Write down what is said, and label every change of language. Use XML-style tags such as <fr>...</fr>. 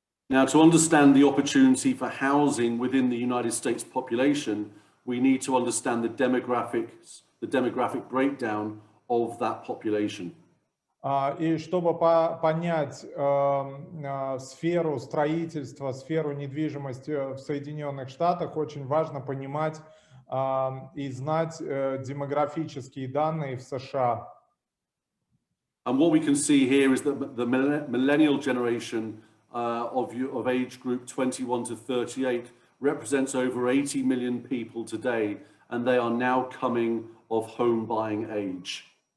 <en>Now, to understand the opportunity for housing within the United States population, we need to understand the demographic breakdown of that population.</en> <ru>И чтобы понять сферу строительства, сферу недвижимости в Соединенных Штатах, очень важно понимать и знать демографические данные в США.</ru> <en>And what we can see here is that the millennial generation of age group 21 to 38 represents over 80 million people today, and they are now coming of home buying age.</en>